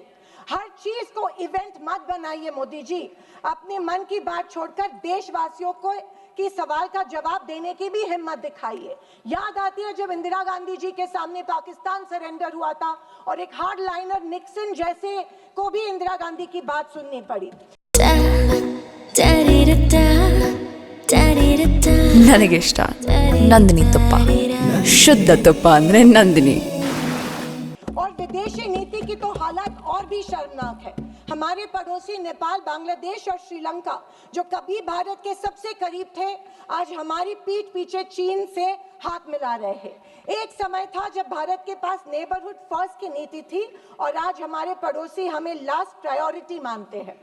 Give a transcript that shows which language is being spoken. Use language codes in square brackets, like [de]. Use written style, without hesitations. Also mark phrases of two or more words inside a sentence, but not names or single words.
[hi] हर चीज को इवेंट मत बनाइए मोदी जी, अपने मन की बात छोड़कर देशवासियों को की सवाल का जवाब देने की भी हिम्मत दिखाइए। याद आती है जब इंदिरा गांधी जी के सामने पाकिस्तान सरेंडर हुआ था और एक [en] hard liner [hi] निक्सन जैसे को भी इंदिरा गांधी की बात सुननी पड़ी। [kn] ನನಗೆ ಇಷ್ಟ ನಂದಿನಿ ತುಪ್ಪ ಶುದ್ಧ ತುಪ್ಪ ಅಂದ್ರೆ ನಂದಿನಿ [hi] और विदेशी नीति की तो हालत और भी शर्मनाक है। हमारे पड़ोसी नेपाल, बांग्लादेश और श्रीलंका जो कभी भारत के सबसे करीब थे, आज हमारी पीठ पीछे चीन से हाथ मिला रहे हैं। एक समय था जब भारत के पास [en] neighbourhood first [hi] की नीति थी और आज हमारे पड़ोसी हमें [en] last priority [hi] मानते हैं।